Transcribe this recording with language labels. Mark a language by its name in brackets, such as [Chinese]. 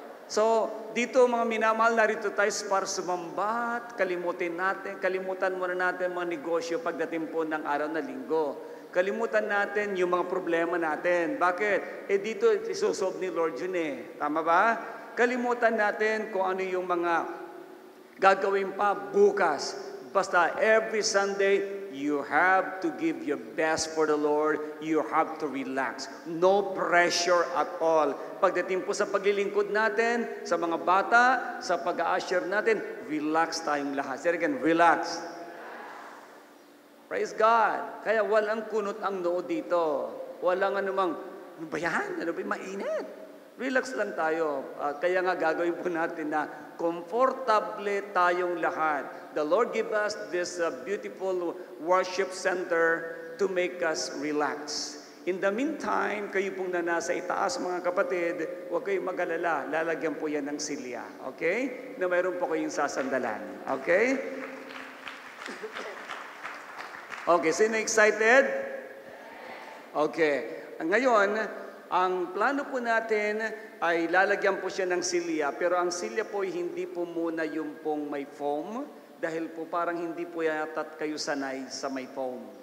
[Filipino] So, dito mga minamahal, narito tayo para sumambat, kalimutan muna natin mga negosyo pagdating po ng araw na linggo. Kalimutan natin yung mga problema natin. Bakit? Dito isusolve ni Lord yun eh. Tama ba? Kalimutan natin kung ano yung mga gagawin pa bukas. [English] Basta every Sunday, you have to give your best for the Lord. You have to relax. No pressure at all. [Filipino] Pagdating po sa paglilingkod natin, sa mga bata, sa pag-a-usher natin, relax tayong lahat. [English] Say again, relax. Praise God. [Filipino] Kaya walang kunot ang noo dito. Walang anumang, ano ba yan? Ano ba mainit? Relax lang tayo. Kaya nga gagawin po natin na komportable tayong lahat. [English] The Lord give us this beautiful worship center to make us relax. [Filipino] In the meantime, kayo pong na nasa itaas mga kapatid, huwag kayong mag-alala. Lalagyan po yan ng silya. Okay? Na mayroon po kayong sasandalan. Okay? Okay, sino excited? Okay. Ngayon, ang plano po natin ay lalagyan po siya ng silya, pero ang silya po ay hindi po muna yung pong may foam, dahil po parang hindi po yata't kayo sanay sa may foam.